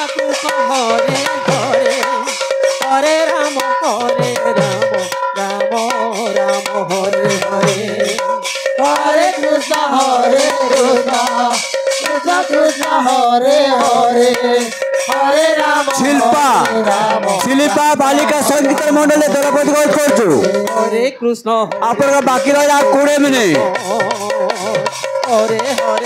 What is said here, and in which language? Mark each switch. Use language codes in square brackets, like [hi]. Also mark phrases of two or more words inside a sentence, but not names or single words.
[sa] कृष्ण, हरे हरे, हरे राम, हरे राम, राम राम, हरे हरे, हरे कृष्ण, हरे कृष्ण, कृष्ण कृष्ण, हरे हरे, हरे राम, [bn] শিল্পা শিল্পা বালিকা সঙ্গীত মণ্ডলে দলপতি করছু [sa] हरे कृष्ण, [bn] আপনারা বাকি রইলা 20 মিনিট [sa] हरे हरे,